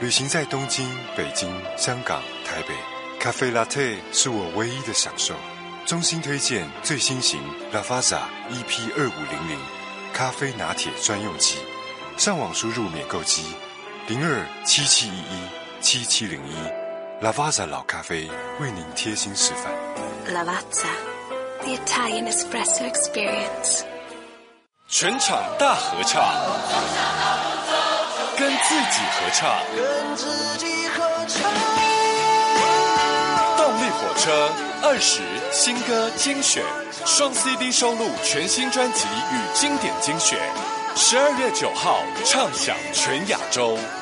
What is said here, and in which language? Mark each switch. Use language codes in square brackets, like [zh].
[zh] 旅行在东京、北京、香港、台北，咖啡 latte 是我唯一的享受。衷心推荐最新型 Lavazza EP2500 咖啡拿铁专用机，上网输入免购机02-7711-7701。 Lavazza 老咖啡为您贴心示范。 [en] Lavazza, the Italian espresso experience. [zh] 全场大合唱，跟自己合唱，跟自己合唱。动力火车20新歌精选，双 CD 收录全新专辑与经典精选，12月9号唱响全亚洲。